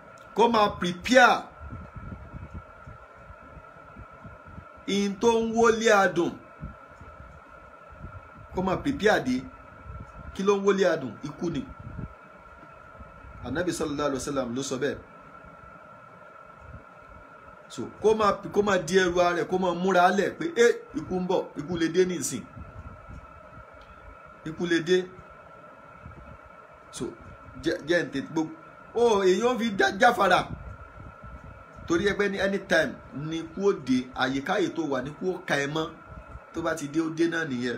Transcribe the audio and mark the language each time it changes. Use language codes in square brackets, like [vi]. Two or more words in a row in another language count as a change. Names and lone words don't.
[yo] kó máa prepare in tó ń wọlé adùn, kó máa prepare dé. Kí ló ń wọlé adùn? Ikú ni. Ànábì [ar] صلى الله عليه وسلم [yo] ló sọ bẹ́ẹ̀. So kó máa di ẹrù ara rẹ̀, kó máa múra lẹ̀ pé ikú ń bọ̀, ikú lè dé nísìn, ikú lè dé. So jẹ́ ǹtẹ̀ gbogbo èèyàn fi jáfara, torí ẹgbẹ́ ní anytime ní kú ó dé, àyíkáyè tó wà ní kú ó ka ẹ mọ́, tó bá ti dé ó dé náà nìyẹn.